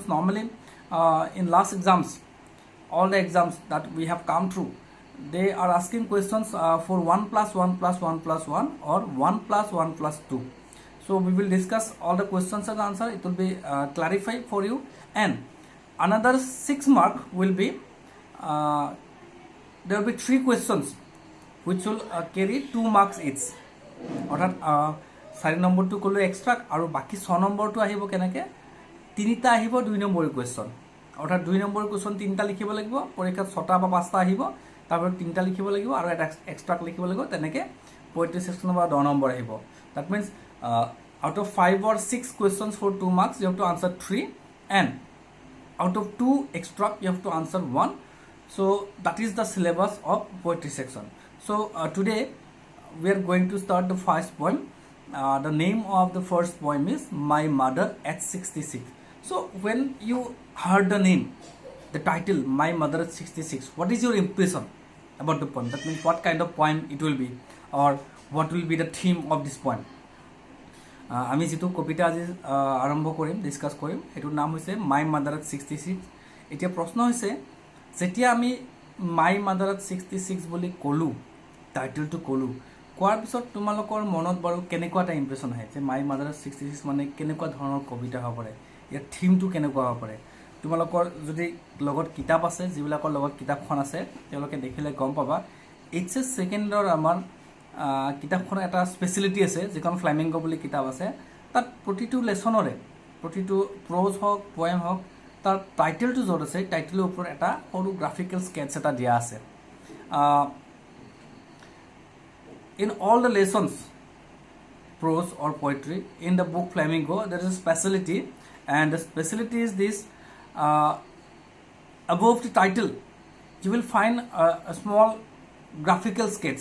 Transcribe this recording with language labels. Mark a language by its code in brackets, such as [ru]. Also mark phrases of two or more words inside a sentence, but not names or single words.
[en] Normally in last exams, all the exams that we have come through, they are asking questions for 1+1+1+1 or 1+1+2. So we will discuss all the questions and answer. It will be clarified for you, and another 6 mark will be there will be 3 questions which will carry 2 marks each. [as] অৰ্থাৎ 4 নম্বৰটো ক'লো এক্সট্ৰাক্ট, আৰু বাকী 6 নম্বৰটো আহিব কেনেকৈ, 3টা আহিব 2 নম্বৰ কুৱেশ্যন, অৰ্থাৎ 2 নম্বৰ কুৱেশ্যন 3টা লিখিব লাগিব, পৰীক্ষাত 6টা বা 5টা আহিব, তাৰপৰা 3টা লিখিব লাগিব আৰু এটা এক্সট্ৰা লিখিব লাগিব, তেনেকৈ 35 ছেকশ্যনৰ পৰা 10 নম্বৰ আহিব। [en] that means out of 5 or 6 questions for 2 marks you have to answer 3, and out of 2 extra you have to answer 1. So that is the syllabus of poetry section. So today we are going to start the first poem. The name of the first poem is My Mother at 66. So when you heard the name, the title My Mother at 66, what is your impression about the poem? That means what kind of poem it will be, or what will be the theme of this poem? [as] আমি যেটো কবিতা আজি আৰম্ভ কৰিম, ডিসকাস কৰিম, এটোৰ নাম হৈছে মাই মাদাৰ এট 66। এতিয়া প্ৰশ্ন হৈছে, যেতিয়া আমি মাই মাদাৰ এট 66 বুলি কলো, টাইটেলটো কলো, কোৱাৰ পিছত তোমালোকৰ মনত বাৰু কেনেকুৱা এটা ইমপ্ৰেছন আহে যে মাই মাদাৰ এট 66 মানে কেনেকুৱা ধৰণৰ কবিতা হ'ব পাৰে, ইয়াৰ থিমটো কেনেকুৱা হ'ব পাৰে? তোমালোকৰ যদি লগত কিতাপ আছে, যিবিলাকৰ লগত কিতাপখন আছে, তেওঁলোকে দেখিলে গম পাবা। এইচএছ সেকেন্ডৰ আমাৰ কিতাপখনৰ এটা স্পেচিয়েলিটি আছে, যিখন ফ্লেমিংগো বুলি কিতাপ আছে, তাত প্ৰতিটো লেছনৰে, প্ৰতিটো প্ৰ'জ হওক, পয়েম হওক, তাৰ টাইটেলটো য'ত আছে, টাইটেলৰ ওপৰত এটা সৰু [en] graphical sketch [as] এটা দিয়া আছে। [en] In all the lessons, prose or poetry, in the book Flamingo, there is a speciality, and the speciality is this: above the title, you will find a small graphical sketch.